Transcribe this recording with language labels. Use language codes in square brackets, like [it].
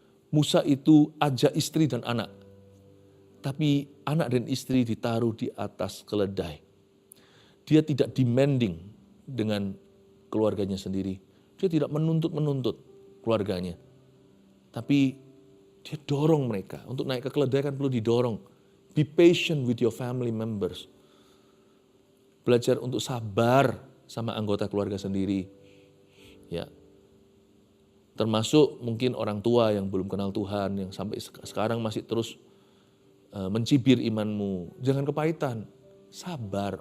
[id] Musa itu ajak istri dan anak. Tapi anak dan istri ditaruh di atas keledai. Dia tidak demanding dengan keluarganya sendiri. Dia tidak menuntut keluarganya. Tapi dia dorong mereka. Untuk naik ke keledai kan perlu didorong. [en] Be patient with your family members. [id] Belajar untuk sabar sama anggota keluarga sendiri. Ya. Termasuk mungkin orang tua yang belum kenal Tuhan, yang sampai sekarang masih terus mencibir imanmu. Jangan kepahitan. Sabar.